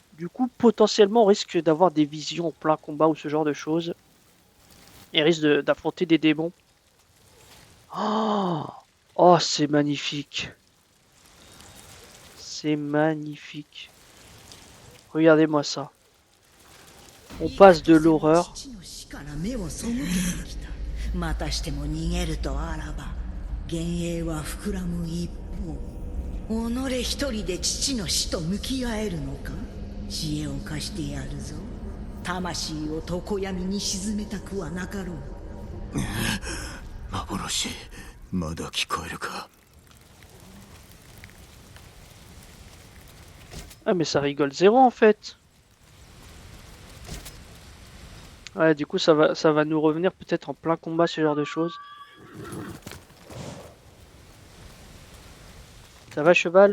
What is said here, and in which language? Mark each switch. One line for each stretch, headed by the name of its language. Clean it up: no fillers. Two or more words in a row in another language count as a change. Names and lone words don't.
French: Du coup, potentiellement, on risque d'avoir des visions en plein combat ou ce genre de choses. Et risque d'affronter des démons. Oh, oh c'est magnifique. C'est magnifique. Regardez-moi ça. On passe de l'horreur.
Japanese: またしても逃げるとあらば幻影は膨らむ一方、己一人で父の死と向き合えるのか。知恵を貸してやるぞ。魂を常闇に沈めたくはなかろう。幻まだ聞こえるか？
French: Ah mais ça rigole zéro en fait. Ouais, du coup ça va nous revenir peut-être en plein combat ce genre de choses. Ça va cheval?